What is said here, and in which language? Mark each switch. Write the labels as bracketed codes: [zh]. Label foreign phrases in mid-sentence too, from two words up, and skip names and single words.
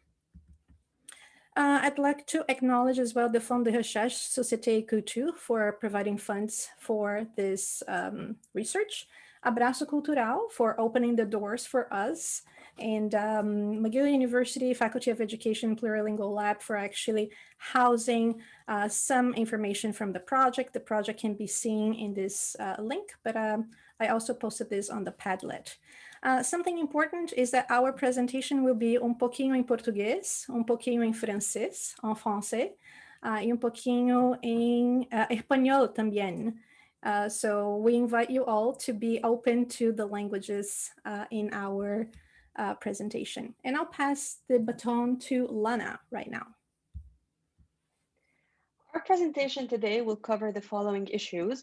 [en] I'd like to acknowledge as well the Fonds de Recherche Société et Culture for providing funds for this research, Abraço Cultural for opening the doors for us, and McGill University Faculty of Education Plurilingual Lab for actually housing some information from the project. The project can be seen in this link, but I also posted this on the Padlet. Something important is that our presentation will be [pt] pouquinho em português, pouquinho em francês, [fr] en français, [pt] e pouquinho em espanhol também. [en] So we invite you all to be open to the languages in our presentation. And I'll pass the baton to Lana right now. Our presentation today will cover the following issues.